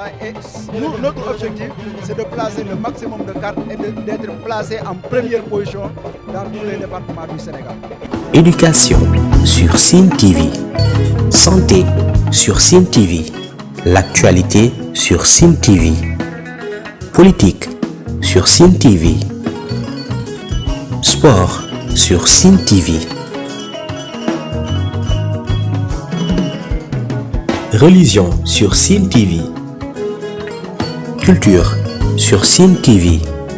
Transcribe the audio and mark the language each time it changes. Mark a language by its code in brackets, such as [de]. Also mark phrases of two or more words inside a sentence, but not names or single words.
[fr] Et notre objectif, c'est de placer le maximum de cartes et d'être placé en première position dans tous les départements du Sénégal. Éducation sur Sen TV, santé sur Sen TV, l'actualité sur Sen TV, politique sur Sen TV, sport sur Sen TV, religion sur Sen TV, culture sur Sen TV.